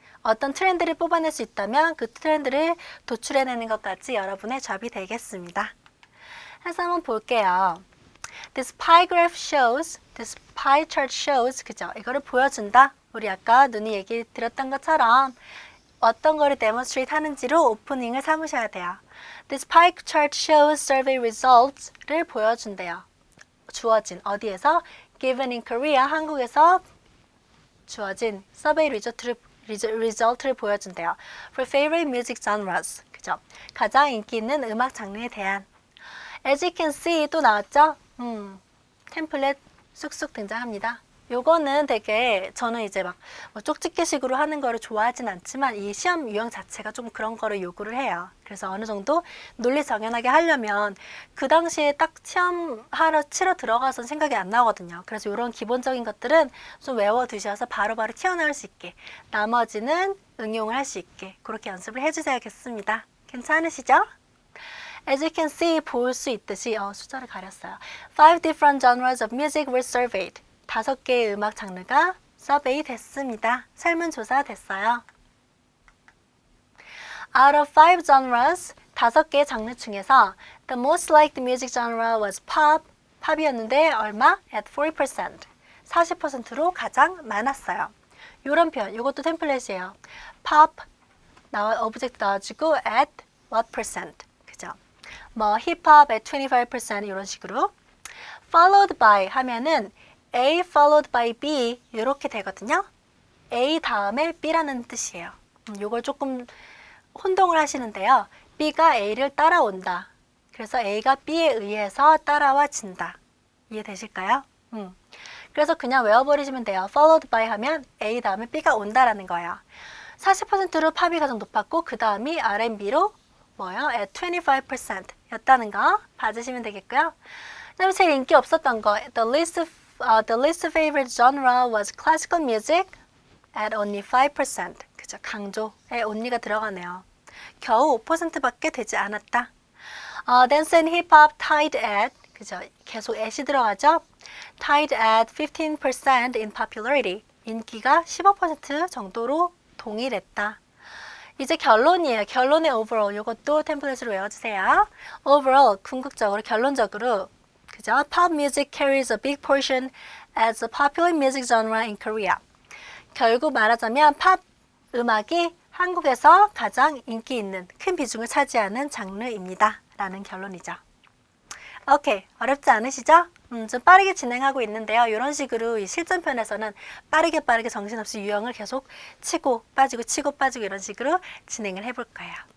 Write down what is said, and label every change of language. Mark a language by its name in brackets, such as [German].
[Korean] 어떤 트렌드를 뽑아낼 수 있다면 그 트렌드를 도출해내는 것까지 여러분의 잡이 되겠습니다. [English] 해서 한번 볼게요. This pie graph shows, this pie chart shows, [Korean] 그죠? 이거를 보여준다. 우리 아까 눈이 얘기 드렸던 것처럼 어떤 거를 demonstrate 하는지로 오프닝을 삼으셔야 돼요. [English] This pie chart shows survey results를 [Korean] 보여준대요. 주어진, 어디에서? [English] Given in Korea, [Korean] 한국에서 주어진 서베이 result를 보여준대요. [English] For favorite music genres, 그죠? [Korean] 가장 인기 있는 음악 장르에 대한. [English] As you can see, [Korean] 또 나왔죠? 템플릿 쑥쑥 등장합니다. 요거는 되게 저는 이제 막 뭐 쪽집게식으로 하는 거를 좋아하진 않지만 이 시험 유형 자체가 좀 그런 거를 요구를 해요. 그래서 어느 정도 논리 정연하게 하려면 그 당시에 딱 시험하러 치러 들어가서 생각이 안 나거든요. 그래서 이런 기본적인 것들은 좀 외워두셔서 바로바로 튀어나올 수 있게, 나머지는 응용을 할 수 있게 그렇게 연습을 해주셔야겠습니다. 괜찮으시죠? [English] As you can see, [Korean] 볼 수 있듯이 숫자를 가렸어요. [English] 5 different genres of music were surveyed. [Korean] 5개의 음악 장르가 서베이 됐습니다. 설문조사 됐어요. [English] Out of 5 genres, [Korean] 5개의 장르 중에서 [English] the most liked music genre was pop. [Korean] 팝이었는데 얼마? [English] At 40%. [Korean] 40%로 가장 많았어요. 요런 표현, 요것도 템플릿이에요. pop, 오브젝트 나와주고 at what percent. 그죠? 뭐 힙합 at 25% 이런 식으로. followed by 하면은 A followed by B 이렇게 되거든요. A 다음에 B라는 뜻이에요. 요걸 조금 혼동을 하시는데요. B가 A를 따라온다. 그래서 A가 B에 의해서 따라와진다. 이해되실까요? 그래서 그냥 외워버리시면 돼요. followed by 하면 A 다음에 B가 온다라는 거예요. 40%로 팝이 가장 높았고 그 다음이 R&B로 뭐요? [English] At 25% [Korean] 였다는 거 봐주시면 되겠고요. 그 다음에 제일 인기 없었던 거 [English] The least favorite genre was classical music at only 5%. [Korean] 그죠? 강조에 only가 들어가네요. 겨우 5%밖에 되지 않았다. [English] Dance and hip hop tied at, 그죠? [Korean] 계속 at이 들어가죠? [English] Tied at 15% in popularity. [Korean] 인기가 15% 정도로 동일했다. 이제 결론이에요. 결론의 overall. 이것도 템플릿으로 외워주세요. overall, 궁극적으로, 결론적으로 그죠? [English] Pop music carries a big portion as a popular music genre in Korea. [Korean] 결국 말하자면 팝 음악이 한국에서 가장 인기 있는 큰 비중을 차지하는 장르입니다. 라는 결론이죠. 오케이, 어렵지 않으시죠? 좀 빠르게 진행하고 있는데요. 이런 식으로 이 실전편에서는 빠르게 정신없이 유형을 계속 치고 빠지고 이런 식으로 진행을 해볼 거예요.